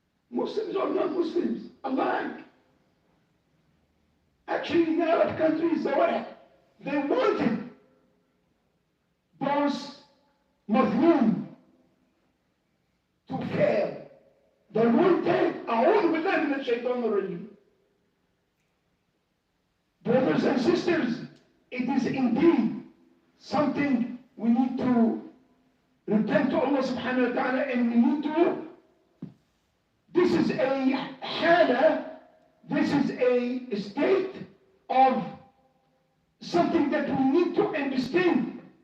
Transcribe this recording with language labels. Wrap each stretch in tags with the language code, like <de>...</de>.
<en>Muslims or non-Muslims alike. Actually, in Arab countries, they wanted those Muslims to fail. They wanted,</en> <ar>أعوذ بالله من الشيطان الرجيم.</ar> <en>Brothers and sisters, it is indeed something we need to repent to Allah subhanahu wa ta'ala, and we need to, this is a hala, this is a state of something that we need to understand.</en>